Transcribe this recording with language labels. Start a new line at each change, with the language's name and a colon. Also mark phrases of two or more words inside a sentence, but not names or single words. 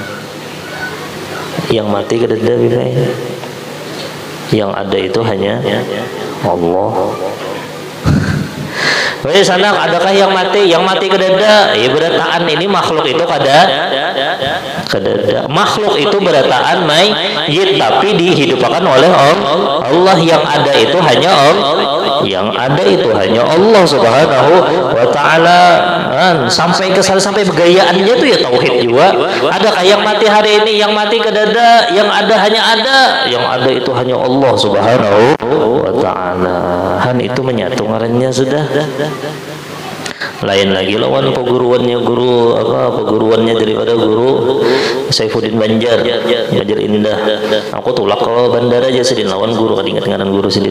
Banjar: Yang mati kedada main. Yang ada itu hanya Allah. Weh sana adakah yang mati? Yang mati kedada. Ya berataan ini makhluk itu kedada. Makhluk itu berataan mayit tapi dihidupkan oleh Allah. Yang ada itu hanya Allah. Yang ada itu hanya Allah
Arabic: سبحانه وتعالى.
Banjar: Sampai kesal sampai begayaannya itu ya tauhid juga. Adakah yang mati hari ini? Yang mati kedada. Yang ada hanya ada. Yang ada itu hanya Allah
Arabic: سبحانه وتعالى.
Banjar: Itu menyatu ngarannya sudah. Lain lagi lawan peguruannya guru peguruannya daripada guru Saifuddin Banjar Indah. Aku tulak ke bandara aja sidin lawan guru kadingat ngaran guru sidin.